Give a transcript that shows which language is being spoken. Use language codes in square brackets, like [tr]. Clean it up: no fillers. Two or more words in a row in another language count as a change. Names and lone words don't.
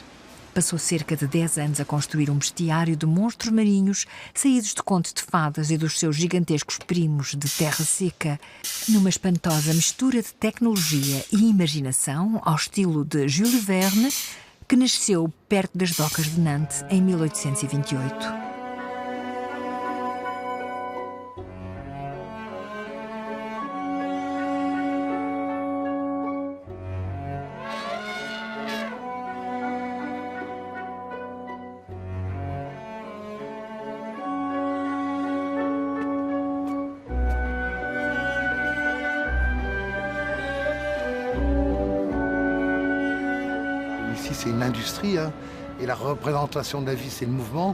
[pt] Passou cerca de 10 anos a construir um bestiário de monstros marinhos saídos de contos de fadas e dos seus gigantescos primos de terra seca, numa espantosa mistura de tecnologia e imaginação ao estilo de Jules Verne, que nasceu perto das docas de Nantes em 1828. [fr] C'est une industrie, hein, et la représentation de la vie, c'est le mouvement.